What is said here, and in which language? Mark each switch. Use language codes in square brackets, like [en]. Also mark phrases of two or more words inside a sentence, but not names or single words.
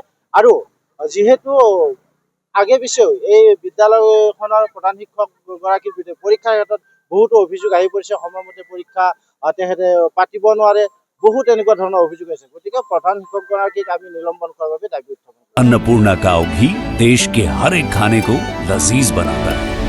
[as] আৰু যিহেতু আগে পিছেও এই বিদ্যালয়খনৰ প্ৰধান শিক্ষকগৰাকীৰ বিৰুদ্ধে পৰীক্ষাৰ ক্ষেত্ৰত বহুতো অভিযোগ আহি পৰিছে, সময়মতে পৰীক্ষা তেখেতে পাতিব নোৱাৰে, বহুত এনেকুৱা ধৰণৰ অভিযোগ আছে। গতিকে প্ৰধান শিক্ষকগৰাকীক আমি নিলম্বন কৰাৰ বাবে দাবী উত্থাপন কৰিছোঁ। [hi] अन्नपूर्णा काव घी देश के हर एक खाने को लजीज बनाता है।